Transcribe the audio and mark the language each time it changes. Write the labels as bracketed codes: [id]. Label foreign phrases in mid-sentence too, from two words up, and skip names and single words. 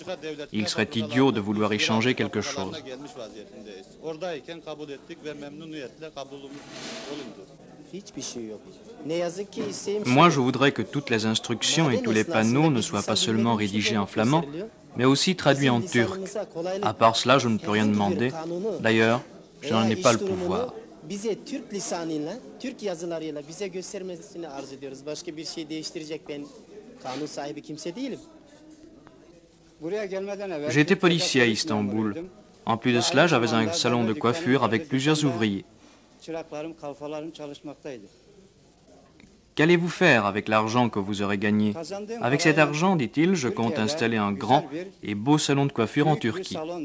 [fr] Il serait idiot de vouloir y changer quelque chose. Moi, je voudrais que toutes les instructions et tous les panneaux ne soient pas seulement rédigés en flamand, mais aussi traduits en turc. À part cela, je ne peux rien demander. D'ailleurs, je n'en ai pas le pouvoir. [tr] Bize Türk lisanıyla, Türk yazılarıyla bize göstermesini arz ediyoruz. Başka bir şey değiştirecek ben kanun sahibi kimse değilim. [fr] J'étais policier à Istanbul. En plus de cela, j'avais un salon de coiffure avec plusieurs ouvriers. Qu'allez-vous faire avec l'argent que vous aurez gagné? Avec cet argent, dit-il, je compte installer un grand et beau salon de coiffure en Turquie.